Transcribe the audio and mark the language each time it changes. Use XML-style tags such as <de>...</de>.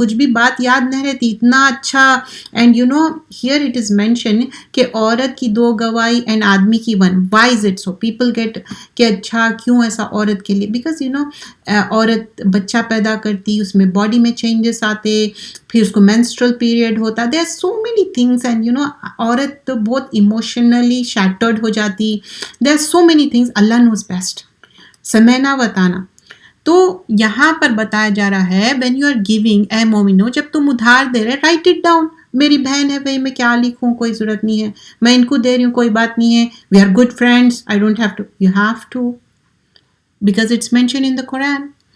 <ur>کچھ بھی بات یاد نہیں رہتی اتنا اچھا.</ur> <en>and here it is mentioned</en> <ur>کہ عورت کی 2 گواہی and آدمی کی 1.</ur> <en>why is it so? people get</en> <ur>کہ اچھا کیوں ایسا عورت کے لیے, because عورت بچہ پیدا کرتی, اس میں باڈی میں چینجز آتے, پھر اس کو menstrual period ہوتا,</ur> <en>there are so many things. and</en> <ur>عورت تو بہت</ur> <en>emotionally shattered</en> <ur>ہو جاتی,</ur> <en>there are so many things.</en> <ur>Allah knows best, سمعنا بتانا. تو یہاں پر بتایا جا رہا ہے</ur> <en>when you are giving,</en> <ur>اے مومنو جب تم ادھار دے رہے,</ur> <en>write it down.</en> <ur>میری بہن ہے بھائی, میں کیا لکھوں, کوئی ضرورت نہیں ہے, میں ان کو دے رہی ہوں, کوئی بات نہیں ہے,</ur> <en>we are good friends, I don't have to. You have to, because it's mentioned in the Quran.</en>